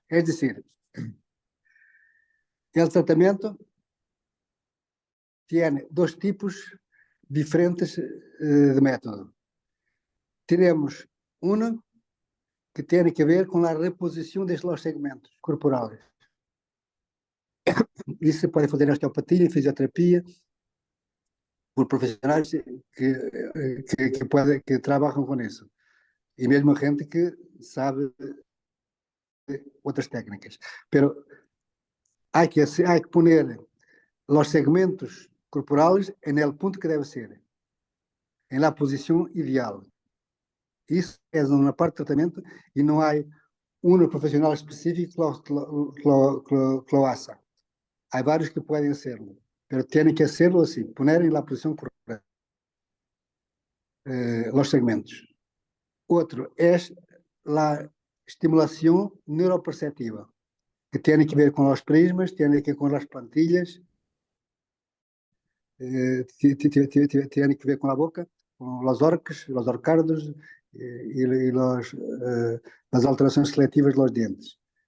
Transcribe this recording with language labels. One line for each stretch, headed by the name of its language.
Spanish: Es decir, el tratamiento tiene dos tipos diferentes de método. Tenemos uno que tiene que ver con la reposición de los segmentos corporales.
Portuguese: Isso se pode fazer na osteopatia, em fisioterapia, por profissionais que trabalham com isso. E mesmo gente que sabe outras técnicas.
Spanish: Pero hay que poner los segmentos corporales en el punto que debe ser, en la posición ideal.
Portuguese: Isso é uma parte do tratamento e não há um profissional específico que
Spanish: lo haga.
Portuguese: Há vários que podem
Spanish: hacerlo, pero tienen que hacerlo así, poner en la posición correcta los segmentos. Otro es la estimulación neuroperceptiva, que tiene que ver con los prismas, tiene que ver con las plantillas, tiene que ver con la boca, con los orcos, los orcardos y las alteraciones selectivas de los dientes.